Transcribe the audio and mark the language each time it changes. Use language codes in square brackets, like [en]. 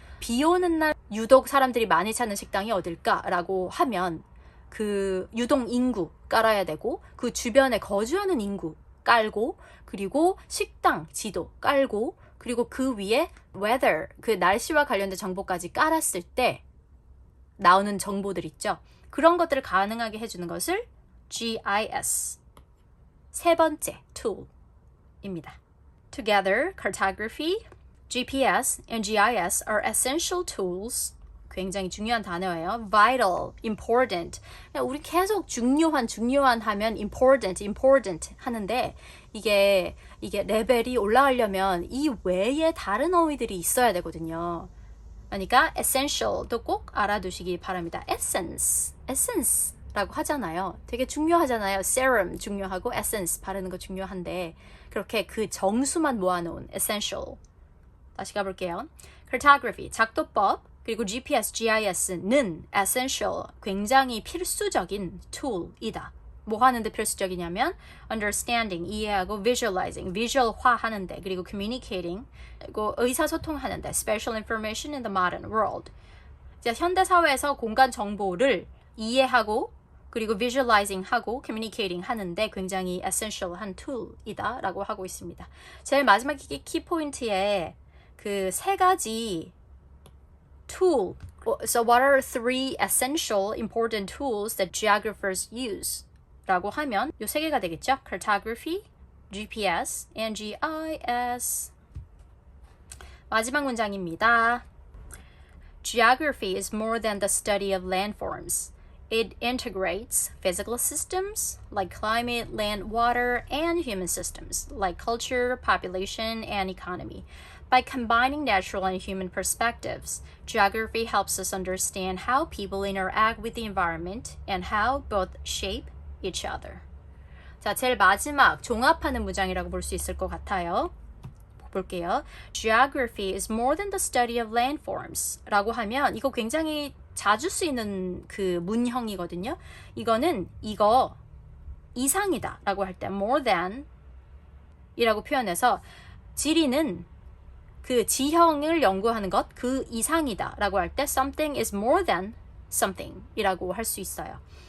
[ko] 비 오는 날 유독 사람들이 많이 찾는 식당이 어딜까라고 하면 그 유동 인구 깔아야 되고, 그 주변에 거주하는 인구 깔고, 그리고 식당 지도 깔고, 그리고 그 위에 weather, 그 날씨와 관련된 정보까지 깔았을 때 나오는 정보들 있죠. 그런 것들을 가능하게 해주는 것을 GIS, 세 번째 tool입니다. [en] Together, cartography, GPS, and GIS are essential tools. [ko] 굉장히 중요한 단어예요. [en] Vital, important. [ko] 우리 계속 중요한 하면 important 하는데 이게 레벨이 올라가려면 이 외에 다른 어휘들이 있어야 되거든요. 그러니까 essential도 꼭 알아두시기 바랍니다. essence라고 하잖아요. 되게 중요하잖아요. serum 중요하고 essence 바르는 거 중요한데 그렇게 그 정수만 모아놓은 essential. 다시 가볼게요. cartography, 작도법, 그리고 GPS, GIS는 essential, 굉장히 필수적인 tool이다. 뭐 하는데 필수적이냐면 understanding, 이해하고 visualizing, visual화하는데 그리고 communicating, 그리고 의사소통하는데 [en] special information in the modern world. [ko] 이제 현대사회에서 공간 정보를 이해하고 그리고 visualizing하고 communicating 하는데 굉장히 essential한 tool이다 라고 하고 있습니다. 제일 마지막 키포인트에 그 세 가지 tool. [en] So what are three essential important tools that geographers use? [ko] 라고 하면 요 세 개가 되겠죠. [en] Cartography, GPS, and GIS. [ko] 마지막 문장입니다. [en] Geography is more than the study of landforms. It integrates physical systems like climate, land, water, and human systems like culture, population, and economy. By combining natural and human perspectives, geography helps us understand how people interact with the environment and how both shape each other. [ko] 자, 제일 마지막 종합하는 문장이라고 볼 수 있을 것 같아요. 볼게요. [en] Geography is more than the study of landforms [ko] 라고 하면 이거 굉장히 자주 쓰이는 그 문형이거든요. 이거는 이거 이상이다 라고 할 때 more than 이라고 표현해서 지리는 그 지형을 연구하는 것, 그 이상이다 라고 할 때 [en] something is more than something [ko] 이라고 할 수 있어요.